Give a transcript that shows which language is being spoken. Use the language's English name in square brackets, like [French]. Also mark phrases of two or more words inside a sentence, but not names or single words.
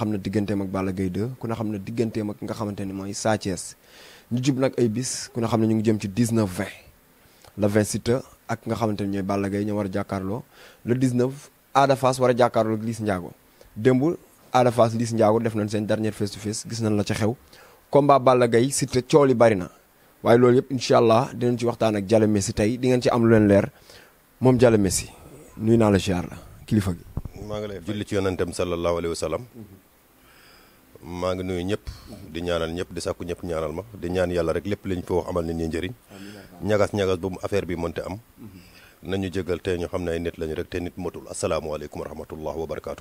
[Wolof] xam ne digganteem ak Balla Gaye 2 ku na xam ne digganteem ak nga xamante ni mooy Sa Thiès ñu jub nag ay bis ku na xam ne ñu ngi jëm ci 19/20 le 20 Siteu ak nga xamante ni ñooy Balla Gaye ñoo war a jàkkaarloo le 19 Ada Fass war a jàkkaarloo ak Liss Ndiago démb Ada Fass Liss Ndiago def nañ seen dernier [English] face to face [Wolof] gis nañ la ca xew combat Balla Gaye Siteu coow li bari na waaye loolu yëpp [Arabic] إن شاء الله [Wolof] dinañ ci waxtaan ak Jalle Messi tey di ngeen ci am lu leen leer moom Jalle Messi nuyu naa la ziar la kilifa gi. maa ngi lay julli ci yonentam [Arabic] صلى الله عليه وسلم [Wolof] maa ngi nuyu ñëpp di ñaanal ñëpp di sàkku ñëpp ñaanal ma di ñaan yàlla rek lépp liñ fi wax amal nit ñi njëriñ ñagas bu mu affaire bi mënte am nañu jégal te ñu xam ne ay nit lañu rek te nit motul [Arabic] السلام عليكم ورحمة الله وبركاته.